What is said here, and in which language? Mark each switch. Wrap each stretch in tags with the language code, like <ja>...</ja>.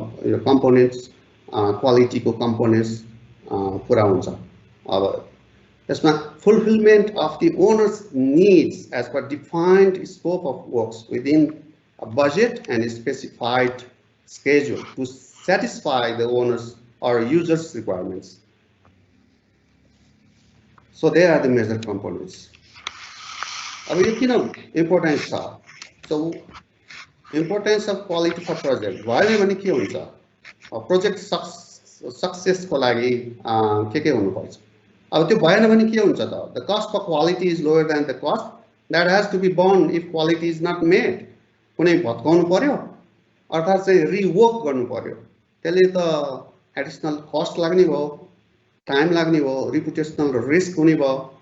<ne>यो कम्पोनेन्ट्स क्वालिटीको कम्पोनेन्ट्स पुरा हुन्छ अब यसमा</ne> <en>Fulfilment of the owners needs as per defined scope of works within a budget and specified schedule to satisfy the owners or users requirements. So they are the major components.</en> <ne>अब यो किन importance छ</ne> <en>so importance of quality for project</en> <ne>भयो भने के हुन्छ project सक्सेसको लागि के हुनु पर्छ अब त्यो भएन भने के हुन्छ त</ne> <en>the cost for quality is lower than the cost that has to be borne if quality is not made</en> <ne>कुनै भत्काउनु पर्यो अर्थात् चाहिँ रिवर्क गर्नु पर्यो त्यसले त एडिसनल कस्ट लाग्ने भयो टाइम लाग्ने भयो रिपुटेसनल रिस्क हुने भयो</ne>